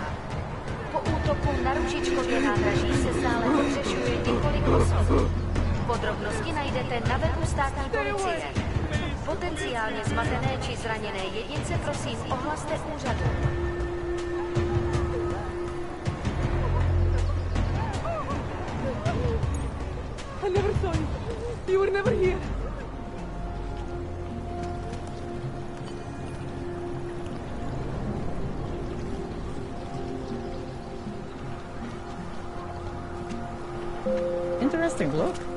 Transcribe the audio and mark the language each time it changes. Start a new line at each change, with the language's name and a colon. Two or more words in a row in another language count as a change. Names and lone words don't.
Czech: Po útoku na Ružičkově nádraží se stále pohřešuje několik osob. Podrobnosti najdete na webu státní policie. Potenciálně zmatené či zraněné jedince prosím ohlaste úřadu.
English: I never saw you. You were never here. Interesting look.